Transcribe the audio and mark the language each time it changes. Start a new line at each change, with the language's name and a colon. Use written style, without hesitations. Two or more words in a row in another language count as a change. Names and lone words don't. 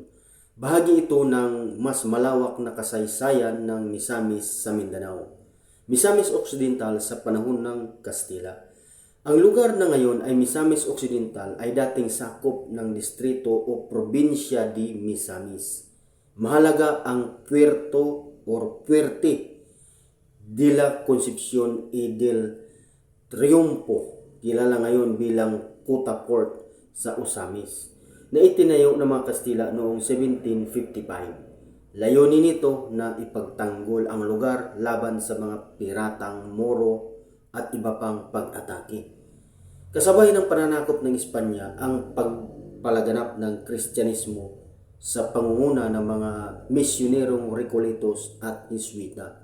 Filipino: Bahagi ito ng mas malawak na kasaysayan ng Misamis sa Mindanao. Misamis Occidental sa panahon ng Kastila. Ang lugar na ngayon ay Misamis Occidental ay dating sakop ng distrito o probinsya di Misamis. Mahalaga ang Puerto or Puerte de la Concepcion y del Triunfo, kilala ngayon bilang Kuta Port sa Usamis, na itinayo ng mga Kastila noong 1755. Layunin nito na ipagtanggol ang lugar laban sa mga piratang Moro at iba pang pag-atake. Kasabay ng pananakop ng Espanya ang pagpalaganap ng Kristyanismo sa pangunguna ng mga misyonerong Recoletos at Jesuita.